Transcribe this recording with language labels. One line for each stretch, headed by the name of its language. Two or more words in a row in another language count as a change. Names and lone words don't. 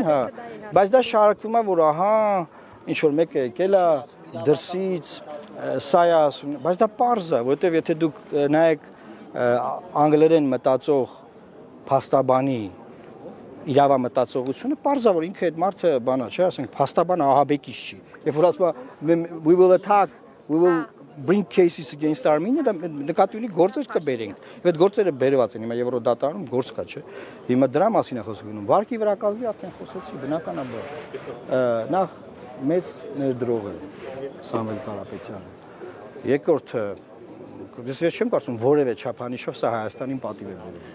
Armenian: հա, բայց դա շահարկվում է, որ ահա ինչ որ մեկը եկել է դրսից սա է ասում, բայց դա պարզ է, որովհետև եթե դուք նայեք անգլերեն մտածող փաստաբանի իրավամտածողությունը, պարզ է, որ ինքը այդ մարդը բանա, չէ, ասենք փաստաբանը ահաբեկիչ չի։ Երբ որ ասում է
English: we will attack, we will bring cases against Armenia,
Armenian: դա նկատի ունի գործեր կբերենք։ Եվ այդ գործերը բերված են, հիմա Եվրոդատարանում գործ կա, չէ։ Հիմա դրա մասին է խոսքը գնում։ Վարկի վրա կազմի արդեն խոսեցի, բնականաբար։ Նախ մեծ ներդրող է Սամվել Կարապետյանը։ Երկրորդը, ես չեմ կարծում որևէ չափանիշով սա Հայաստանին պատիվ է բերել։